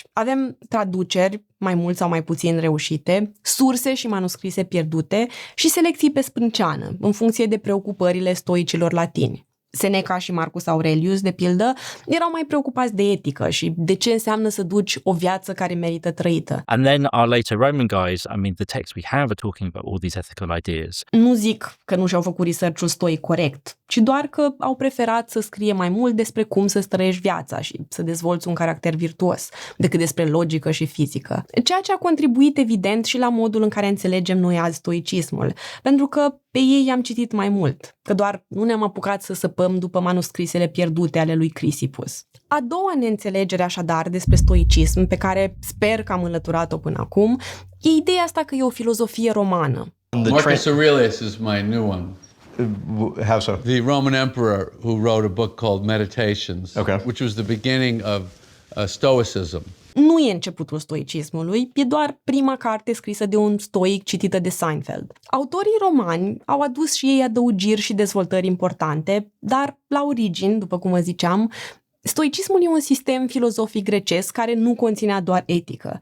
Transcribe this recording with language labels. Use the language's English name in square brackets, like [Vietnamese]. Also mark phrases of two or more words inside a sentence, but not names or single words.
[Romanian] Avem traduceri, mai mult sau mai puțin reușite, surse și manuscrise pierdute și selecții pe sprânceană, în funcție de preocupările stoicilor latini. Seneca și Marcus Aurelius, de pildă, erau mai preocupați de etică și de ce înseamnă să duci o viață care merită trăită. [English] And then our later Roman guys, I mean, the texts we have are talking about all these ethical ideas. [Romanian] Nu zic că nu și-au făcut research-ul stoic corect, ci doar că au preferat să scrie mai mult despre cum să trăiești viața și să dezvolți un caracter virtuos, decât despre logică și fizică. Ceea ce a contribuit evident și la modul în care înțelegem noi azi stoicismul, pentru că pe ei i-am citit mai mult, că doar nu ne-am apucat să săpăm după manuscrisele pierdute ale lui Chrysippus. A doua neînțelegere așadar despre stoicism, pe care sper că am înlăturat-o până acum, e ideea asta că e o filozofie romană. [English] Marcus Aurelius is my new one. How so? The Roman emperor who wrote a book called Meditations, which was the beginning of Stoicism. [Romanian] Nu e începutul stoicismului, e doar prima carte scrisă de un stoic citită de Seinfeld. Autorii romani au adus și ei adăugiri și dezvoltări importante, dar la origini, după cum vă ziceam, stoicismul e un sistem filozofic grecesc care nu conținea doar etică.